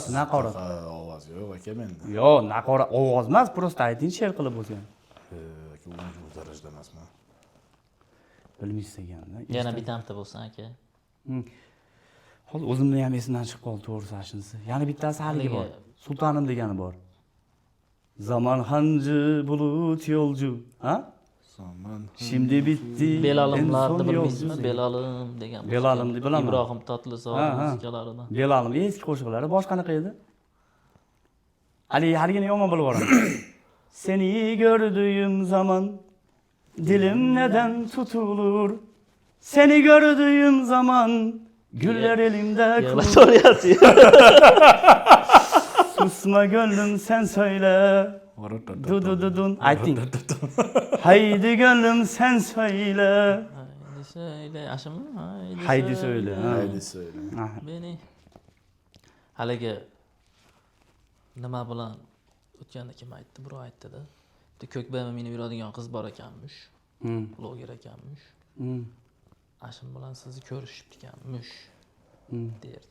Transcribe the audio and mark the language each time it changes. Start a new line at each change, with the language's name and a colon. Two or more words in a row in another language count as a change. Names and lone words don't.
Uzbek: Ovoz yo'q aka menda. Yo, naqorat ovoz emas, prosta ayting, she'r qilib bo'lsa. Aka u darajada emasman. Bilmaysiz ekanda. Yana bitta bo'lsin aka. Hozir o'zimni ham esimdan chiqib qoldi, to'g'risi ashinisi. Yana bittasi haligi bor. Sultonim degani bor.
Turkish: Zaman hancı bulut yolcu.
Uzbek: Ha?
Turkish: Zaman. Şimdi bitti.
Uzbek: Belalimlarni
Turkish: en son
Uzbek: bilmaysizmi?
Turkish: yolcu.
Uzbek: Belalim degan. Belalimni bilaman. Ibrohim Tatlisov musikalaridan. Belalim eski qo'shiqlari boshqa qanaqa edi? Haligini yomon bilib boraman.
Turkish: Seni gördüğüm zaman dilim neden tutulur? Seni gördüğüm zaman güller elimde kurur.
Uzbek: So'rayapti.
Turkish: Susma gönlüm sen söyle. Dudududun. Ayting. Haydi gönlüm sen söyle. Haydi söyle, ashimi? Haydi söyle. Haydi söyle.
Uzbek: Beni haligi nima bilan o'tganda kim aytdi? Birov aytdi-da. Bitta ko'kbama minib yuradigan qiz bor ekanmish. Bloger ekanmish. Ashim bilan sizni ko'rishibdi ekanmish. derdi.